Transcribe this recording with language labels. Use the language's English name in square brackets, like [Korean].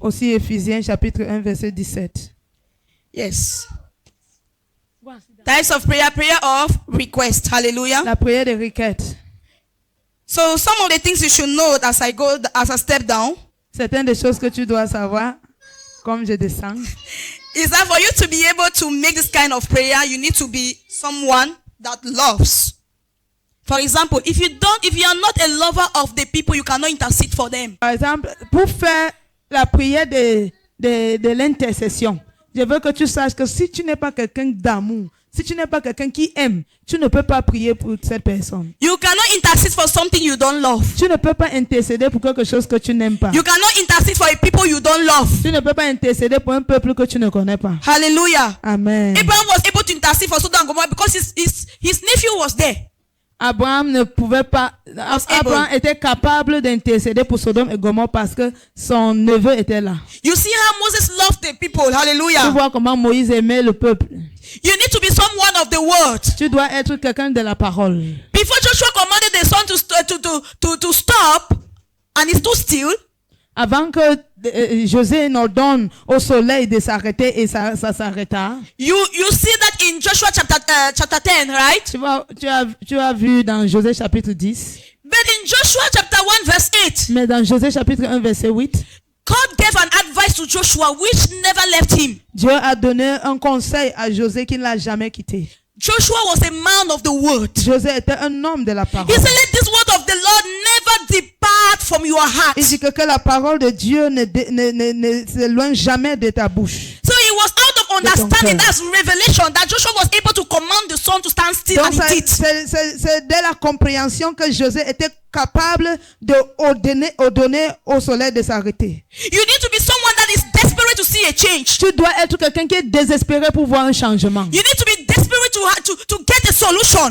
[French] Aussi Éphésiens chapitre 1, verset 17. [English] Yes. Types of prayer, prayer of request. Hallelujah. [French] La prière de requête. [English] So some of the things you should know as I step down [French] Certaines des choses que tu dois savoir, comme je descends, [English] is that for you to be able to make this kind of prayer, you need to be someone that loves. For example, if you are not a lover of the people, you cannot intercede for them. [French] par exemple, pour faire la prière de l'intercession, je veux que tu saches que si tu n'es pas quelqu'un d'amour, si tu n'es pas quelqu'un qui aime, tu ne peux pas prier pour cette personne. [English] You cannot intercede for something you don't love. [French] Tu ne peux pas intercéder pour quelque chose que tu n'aimes pas. [English] You cannot intercede for a people you don't love. [French] Tu ne peux pas intercéder pour un peuple que tu ne connais pas. [English] Hallelujah. Amen. Abraham was able to intercede for Sodom and Gomorrah because his nephew was there. [French] Abraham ne pouvait pas. Abraham était capable d'intercéder pour Sodome et Gomorrhe parce que son neveu était là. [English] You see how Moses loved the people. [French] Tu [English] Hallelujah. [French] vois comment Moïse aimait le peuple. [English] You need to be someone of the word. [French] Tu dois être quelqu'un de la parole. [English] Before Joshua commanded the sun to stop and it stood still, [French] Avant que José n'ordonne au soleil de s'arrêter et ça s'arrêta. [English] You see that in Joshua chapter 10, right? [French] Tu as vu dans José chapitre 10. [English] But in Joshua chapter 1 verse 8, [French] Mais dans José chapitre 1 verset 8, [English] God gave an advice to Joshua which never left him. [French] Dieu a donné un conseil à José qui ne l'a jamais quitté. [English] Joshua was a man of the word. [French] José était un homme de la parole. [English] He said, let this word of the Lord never depart from your heart. [French] Il dit que la parole de Dieu ne s'éloigne jamais de ta bouche. [English] So it was out of understanding, that's revelation, that Joshua was able to command the sun to stand still. [French] Donc [English] And he did. [French] c'est dès la compréhension que José était capable de ordonner au soleil de s'arrêter. [English] You need to be someone that is desperate to see a change. [French] Tu dois être quelqu'un qui est désespéré pour voir un changement. [English] You need to be desperate to get a solution.